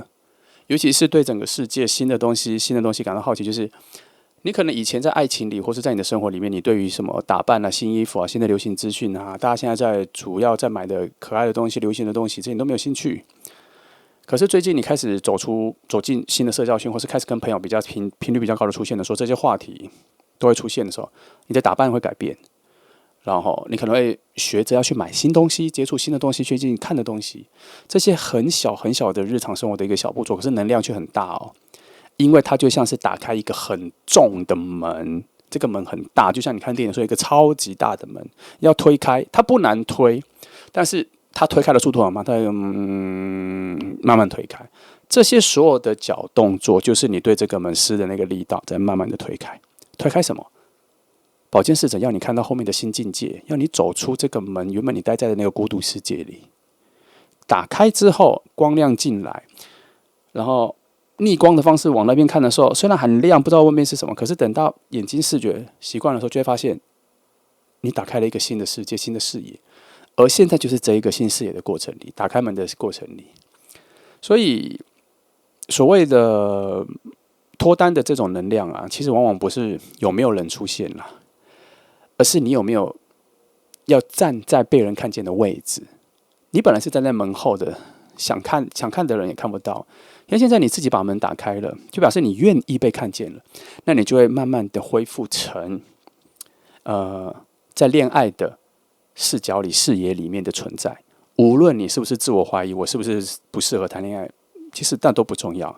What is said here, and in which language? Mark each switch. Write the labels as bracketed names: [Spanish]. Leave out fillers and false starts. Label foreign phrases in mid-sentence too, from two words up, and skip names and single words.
[Chinese] 尤其是對整個世界新的東西感到好奇，就是你可能以前在愛情裡，或是在你的生活裡面，你对於什麼打扮啊、新衣服啊、新的流行資訊啊，大家現在主要在買的可愛的東西、流行的東西，這些你都沒有興趣。可是最近你開始走進新的社交圈，或是開始跟朋友比較頻率比較高的出現的時候，這些話題都會出現的時候，你的打扮會改變。然後你可能會學着要去買新東西，接觸新的東西，最近看的東西，這些很小很小的日常生活的一個小步驟，可是能量卻很大哦，因為它就像是打開一個很重的門，這個門很大，就像你看電影說一個超級大的門要推開，它不難推，但是它推開的速度很慢，它慢慢推開，這些所有的小動作，就是你對這個門施的那個力道，在慢慢的推開，推開什麼？寶劍侍者要你看到後面的新境界，要你走出這個門，原本你待在的那個孤獨世界裡。打開之後，光亮進來，然後逆光的方式往那邊看的時候，雖然很亮，不知道外面是什麼，可是等到眼睛視覺習慣的時候，就會發現你打開了一個新的世界、新的視野。而現在就是這一個新視野的過程裡，打開門的過程裡。所以所謂的脫單的這種能量啊，其實往往不是有沒有人出現啦，而是你有沒有要站在被人看見的位置。你本來是站在門後的，想看的人也看不到，因為現在你自己把門打開了，就表示你願意被看見了。那你就會慢慢的恢復成在戀愛的視角裡、視野裡面的存在， 無論你是不是自我懷疑，我是不是不適合談戀愛，其實那都不重要。